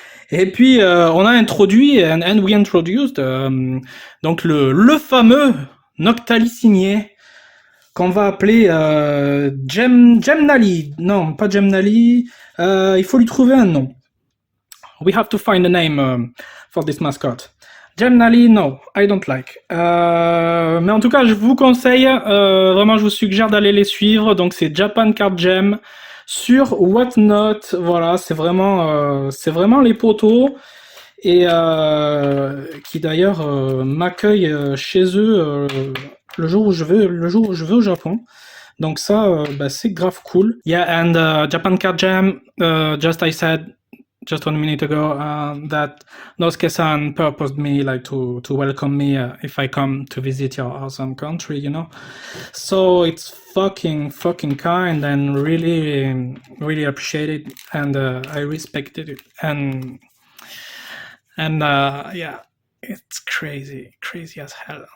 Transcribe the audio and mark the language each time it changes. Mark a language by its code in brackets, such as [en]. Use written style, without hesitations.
[fr] Et puis on a introduit, [en] and we introduced, [fr] donc le fameux Noctali signé, qu'on va appeler Gemnali. Non, pas Gemnali. Il faut lui trouver un nom. [en] We have to find a name for this mascot. Gemnali, no, I don't like. [fr] Mais en tout cas, je vous conseille, vraiment, je vous suggère d'aller les suivre. Donc, c'est Japan Card Gem sur Whatnot. Voilà, c'est vraiment les potos. Et qui d'ailleurs m'accueille chez eux le jour où je vais au Japon. Donc ça, bah, c'est grave cool. [en] Yeah, and Japan Card Jam, just I said just 1 minute ago that Nosuke-san purposed me like to welcome me if I come to visit your awesome country, you know. So it's fucking kind and really appreciate it, and I respected it, and yeah, it's crazy as hell.